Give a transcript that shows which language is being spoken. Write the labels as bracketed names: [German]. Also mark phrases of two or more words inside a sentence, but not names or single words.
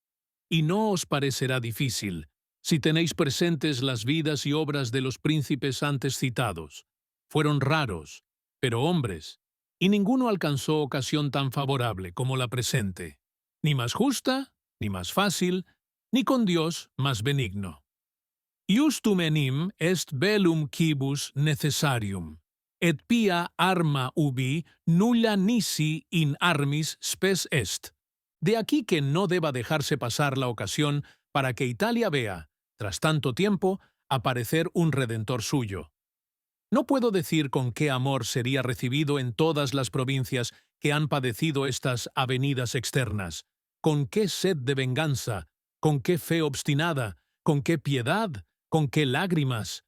[Spanish] Y no os parecerá difícil, si tenéis presentes las vidas y obras de los príncipes antes citados. Fueron raros, pero hombres, y ninguno alcanzó ocasión tan favorable como la presente, ni más justa, ni más fácil, ni con Dios más benigno. [Latin] Iustum enim est bellum quibus necessarium, et pia arma ubi nulla nisi in armis spes est. [Spanish] De aquí que no deba dejarse pasar la ocasión para que Italia vea, tras tanto tiempo, aparecer un redentor suyo. No puedo decir con qué amor sería recibido en todas las provincias que han padecido estas avenidas externas, con qué sed de venganza, con qué fe obstinada, con qué piedad, con qué lágrimas.